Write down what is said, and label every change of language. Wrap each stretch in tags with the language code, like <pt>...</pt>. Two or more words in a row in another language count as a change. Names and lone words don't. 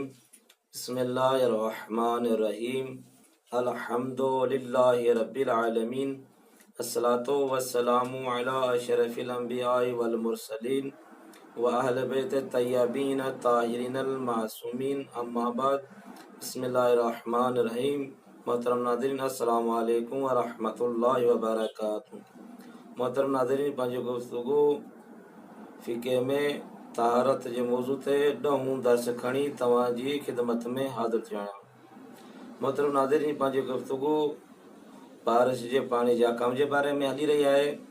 <ar>بسم الله الرحمن الرحيم. الحمد لله رب العالمين. الصلاة والسلام على أشرف الأنبياء والمرسلين وأهل بيت الطيبين الطاهرين المعصومين. أما بعد. بسم الله الرحمن الرحيم.</ar> <sd>मोहतरम नाज़रीन</sd> <ar>السلام عليكم ورحمة الله وبركاته.</ar> <sd>मोहतरम नाज़रीन, पंहिंजो गुफ्तगू फ़िक़े में तहारत जे मौज़ू ते 10 दर्स खणी तव्हांजी ख़िदमत में हाज़िर थियो आहियां। मोहतरम नाज़रीन, पंहिंजो गुफ्तगू बारिश जे पाणी जे अहकाम जे बारे में हली रही आहे।</sd>